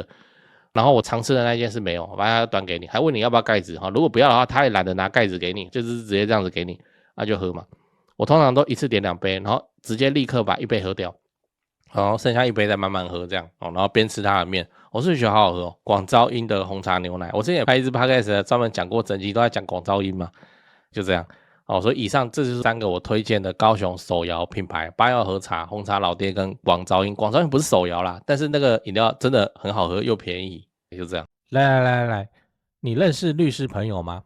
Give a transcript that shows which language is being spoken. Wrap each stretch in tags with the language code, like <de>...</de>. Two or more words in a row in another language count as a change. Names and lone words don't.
<zh>然後我常吃的那件是沒有，把它端給你，還問你要不要蓋子哈。如果不要的話，他也懶得拿蓋子給你，就是直接這樣子給你，那就喝嘛。我通常都一次點2杯，然後直接立刻把1杯喝掉，然後剩下1杯再慢慢喝這樣哦。然後邊吃它的麵，我是覺得好好喝哦。廣招英的紅茶牛奶，我之前也拍一支 podcast 專門講過，整集都在講廣招英嘛，就這樣哦。所以以上這就是3個我推薦的高雄手搖品牌：八曜和茶、紅茶老爹跟廣招英。廣招英不是手搖啦，但是那個飲料真的很好喝又便宜。就這樣，來，你認識律師朋友嗎？</zh>